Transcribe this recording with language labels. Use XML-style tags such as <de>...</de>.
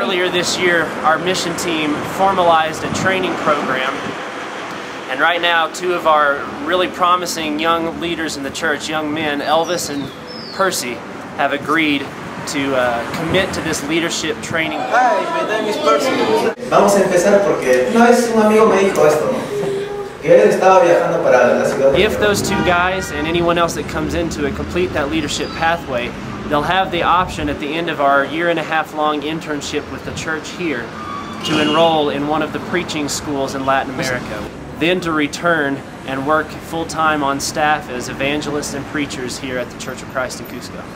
<en>Earlier this year, our mission team formalized a training program. And right now, two of our really promising young leaders in the church, young men, Elvis and Percy, have agreed to commit to this leadership training. Hi, my name is Percy.</en> <es>Vamos a empezar porque una vez un amigo me dijo esto, ¿no? Que él estaba viajando para la ciudad de</es> <en>If those two guys and anyone else that comes into it complete that leadership pathway, they'll have the option at the end of our 1.5-year long internship with the church here to enroll in one of the preaching schools in Latin America. Then to return and work full-time on staff as evangelists and preachers here at the Church of Christ in Cusco.</en>